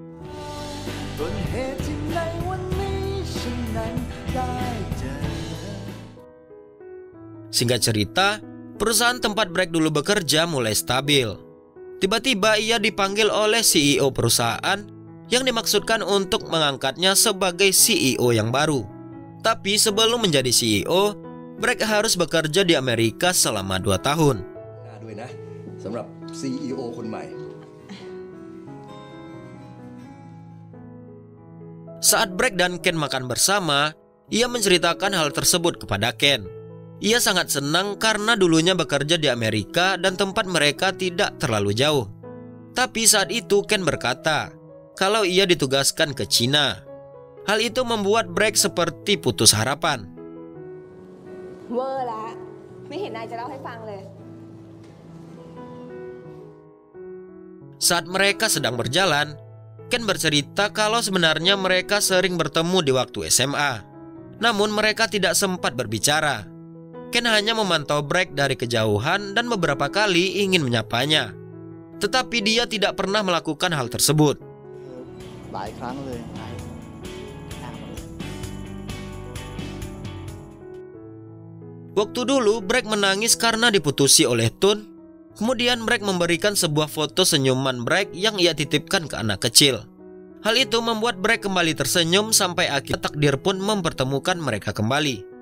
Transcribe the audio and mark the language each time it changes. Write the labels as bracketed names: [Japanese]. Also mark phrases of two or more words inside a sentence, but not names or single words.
[Indonesian] Singkat cerita, perusahaan tempat Bragg dulu bekerja mulai stabil. Tiba-tiba ia dipanggil oleh CEO perusahaan yang dimaksudkan untuk mengangkatnya sebagai CEO yang baru. Tapi sebelum menjadi CEO, Bragg harus bekerja di Amerika selama 2 tahun. [Thai] ด้วยนะสำหรับ CEO คนใหม่ [Indonesian] Saat Bragg dan Ken makan bersama, ia menceritakan hal tersebut kepada Ken. Ia sangat senang karena dulunya bekerja di Amerika dan tempat mereka tidak terlalu jauh. Tapi saat itu Ken berkata kalau ia ditugaskan ke Cina. Hal itu membuat Bragg seperti putus harapan. [Thai] เวอร์ละไม่เห็นนายจะเล่าให้ฟังเลย [Indonesian] Saat mereka sedang berjalan, Ken bercerita kalau sebenarnya mereka sering bertemu di waktu SMA. Namun mereka tidak sempat berbicara. Ken hanya memantau Bragg dari kejauhan dan beberapa kali ingin menyapanya. Tetapi dia tidak pernah melakukan hal tersebut. [Thai] หลายครั้งเลย [Indonesian] Waktu dulu Bragg menangis karena diputusi oleh Tun. Kemudian Bragg memberikan sebuah foto senyuman Bragg yang ia titipkan ke anak kecil. Hal itu membuat Bragg kembali tersenyum sampai akhirnya takdir pun mempertemukan mereka kembali.